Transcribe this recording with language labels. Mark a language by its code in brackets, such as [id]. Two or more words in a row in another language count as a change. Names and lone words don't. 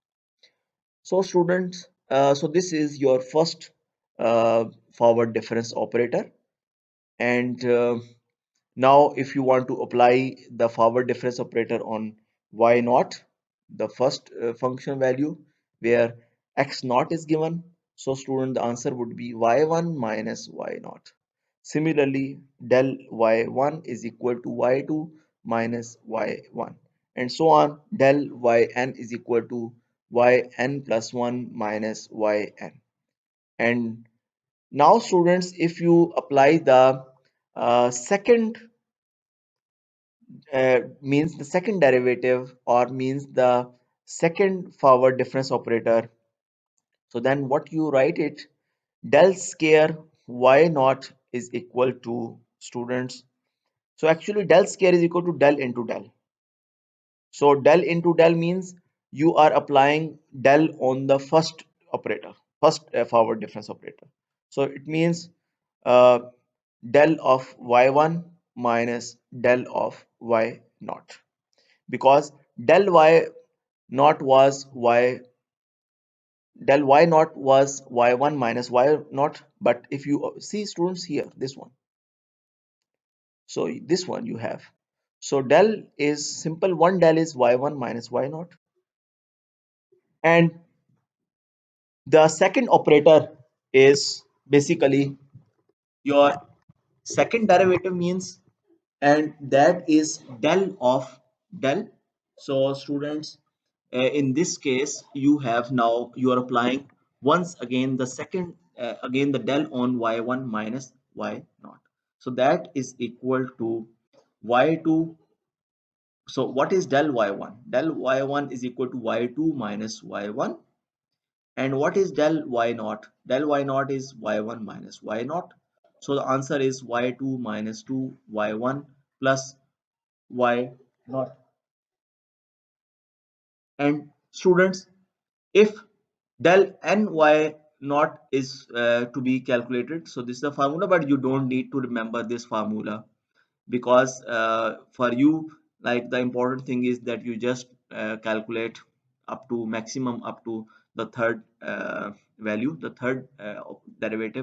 [en] So students, so this is your first forward difference operator. And now if you want to apply the forward difference operator on y naught, the first function value where x naught is given, so student, the answer would be y1 minus y naught. Similarly, del y1 is equal to y2 minus y1, and so on. Del yn is equal to yn plus 1 minus yn. And now students, if you apply the second means the second derivative, or means the second forward difference operator, so then what you write it, del square y naught is equal to, students, so actually del square is equal to del into del. So del into del means you are applying del on the first operator, first forward difference operator. So it means uh, del of y1 minus del of y naught, because del y naught was y, del y naught was y1 minus y naught. But if you see students here, this one, so this one you have, so del is simple, one del is y1 minus y naught. And the second operator is basically your second derivative means, and that is del of del. So students, in this case you have, now you are applying once again the second, again the del on y1 minus y naught. So that is equal to y2. So what is del y1? Del y1 is equal to y2 minus y1. And what is del y naught? Del y naught is y1 minus y naught. So the answer is y2 minus 2 y1 plus y naught. And students, if del ny naught is to be calculated, so this is the formula, but you don't need to remember this formula, because for you, like, the important thing is that you just calculate up to maximum, up to the third value, the third derivative.